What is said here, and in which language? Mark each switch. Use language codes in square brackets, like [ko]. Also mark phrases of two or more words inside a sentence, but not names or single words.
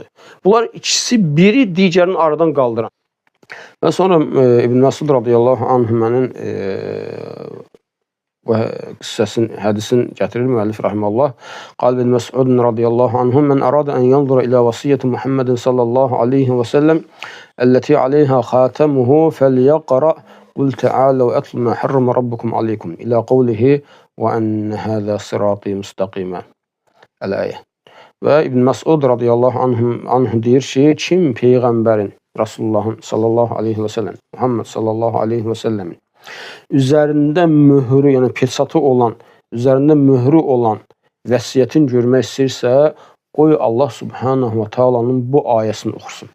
[az] Bunlar ikisi biri digərini aradan qaldıran. Və sonra İbn Məsud [ar] رضي الله عنهما [az] bu qissəsin, hədisin gətirir müəllif rahimehullah. [ar] قال ابن مسعود رضي الله عنه من أراد أن ينظر إلى وصية محمد صلى الله عليه وسلم التي عليها خاتمه فليقرأ قل تعالوا أتل ما حرم ربكم عليكم إلى قوله وأن هذا صراطي مستقيما." El-ayə. [az] Və İbn Məsud [ar] رضي الله عنه [az] deyir ki, kim Peyğəmbərin, Rasulullahın [ar] صلى الله عليه وسلم, [az] Muhammed [ar] صلى الله عليه وسلم [az] üzərində möhrü, yəni peçatı olan, üzərində möhrü olan vəsiyyətin görmək istəyirsə, qoy Allah [ar] سبحانه وتعالى [az] bu ayəsini oxusun.